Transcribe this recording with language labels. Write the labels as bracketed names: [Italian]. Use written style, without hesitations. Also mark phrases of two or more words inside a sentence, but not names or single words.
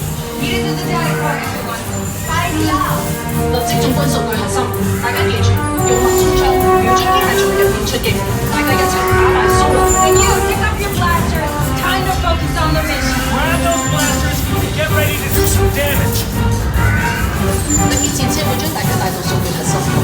[Cantonese] 立即總軍數據核心，大家記住，用脈衝槍，瞄準機械從入面出擊，大家一齊打埋蘇啦！ [English] And you, pick up your blasters. Time to focus on the mission. Grab those blasters and get ready to do some damage. [Cantonese] 特別戰車會將大家帶到數據核心。